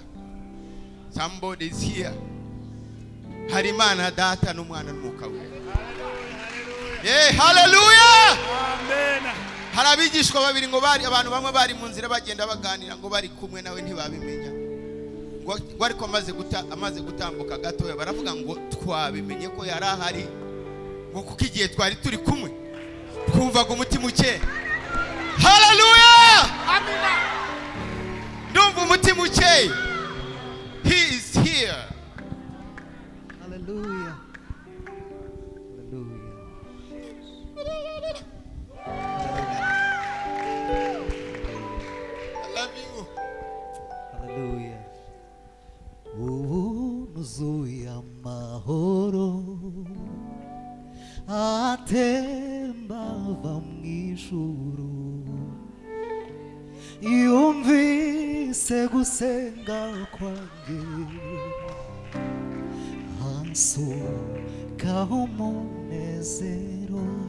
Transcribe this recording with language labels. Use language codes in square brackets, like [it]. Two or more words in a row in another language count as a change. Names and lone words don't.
[en] Somebody is here. [rw] Hari Imana data n'umwana n'umwuka we. Haleluya! Amen. Hari abigishwa babiri ngo bari abantu bamwe bari mu nzira bagenda baganira ngo bari kumwe nawe ntibabimenya. Ngo ariko amaze gutambuka gatoya baravuga ngo twabimenye ko yari ahari, ngo kuko igihe twari turi kumwe twumvaga umutima ukeye. Haleluya! Amina. Ndumva umutima ukeye. [en] He is here. Hallelujah. I love you. Hallelujah. [rw] Nuzuye amahoro atemba ava mu ijuru, yumvise gusenga kwanjye, ansukaho umunezero.